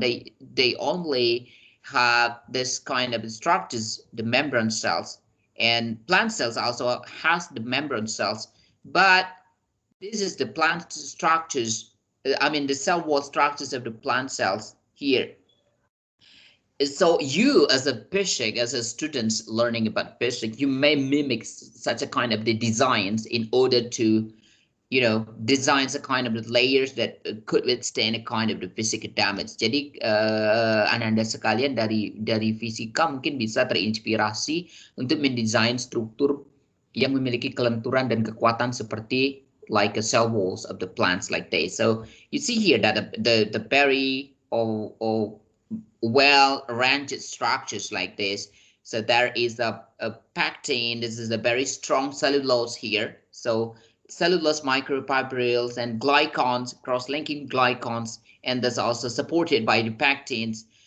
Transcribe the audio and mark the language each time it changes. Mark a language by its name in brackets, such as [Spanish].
[English] They only have this kind of structures, the membrane cells, and plant cells also has the membrane cells, but this is the plant structures, the cell wall structures of the plant cells here. So you as a basic, as a student learning about basic, you may mimic such a kind of the designs in order to, designs a kind of the layers that could withstand a kind of the physical damage. [Indonesian] Jadi Ananda sekalian dari fisika mungkin bisa terinspirasi untuk mendesain struktur yang memiliki kelenturan dan kekuatan seperti [English] like a cell walls of the plants like this. So you see here that the very or well arranged structures like this. So there is a pectin. This is a very strong cellulose here. So cellulose microfibrils and glycans, cross-linking glycans, and that's also supported by the pectins.